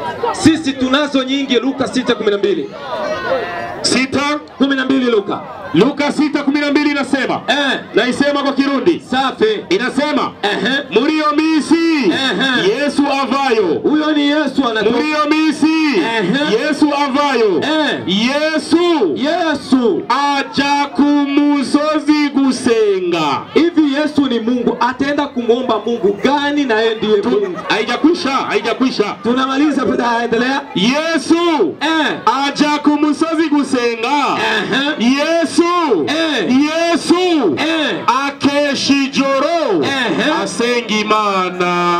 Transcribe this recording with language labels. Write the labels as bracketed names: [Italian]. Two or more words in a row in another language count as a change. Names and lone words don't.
[Swahili] Luka 6:12. 6:12 Luka. Luka 6:12 inasema, naisema kwa Kirundi. Safi. [Rundi] Inasema, Murio misi Yesu avayo. [Swahili] Huyo ni Yesu anatoka. [Rundi] Murio misi Yesu avayo. Yesu aja kumusozi gusenga. [Swahili] Hivi Yesu ni Mungu, ataenda kumuomba Mungu gani na yeye ndiye Mungu? Haijakwisha. Tunamaliza pita, endelea. [Rundi] Yesu aja kumusozi gusenga. Yesu akeshijoro asengimana.